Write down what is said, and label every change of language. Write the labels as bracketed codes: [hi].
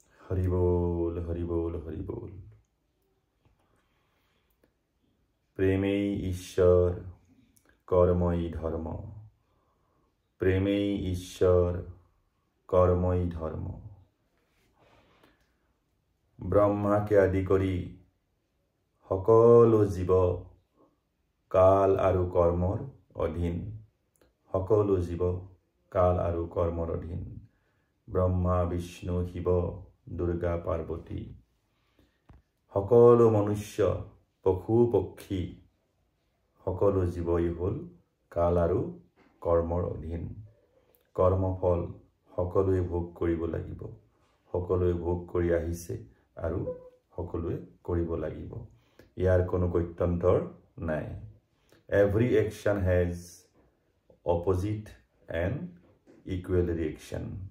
[as] হরি বল হরি বল হরি বল। প্রেমেই ঈশ্বর কর্মই ধর্ম, প্রেমেই ঈশ্বর কর্মই ধর্ম। ব্রহ্মাকে আদি কৰি সকলো জীৱ কাল আৰু কৰ্মৰ অধীন, সকলো জীৱ কাল আৰু কৰ্মৰ অধীন। ব্ৰহ্মা বিষ্ণু শিৱ দুৰ্গা পাৰ্বতী, সকলো মনুষ্য পশু পক্ষী সকলো জীৱই হ'ল কাল আৰু কৰ্মৰ অধীন। কৰ্মফল সকলোৱে ভোগ কৰিব লাগিব, সকলোৱে ভোগ কৰি আহিছে আৰু সকলোৱে কৰিব লাগিব। ইয়াৰ কোনো গত্যন্তৰ নাই। [en] Every action has opposite and equal reaction.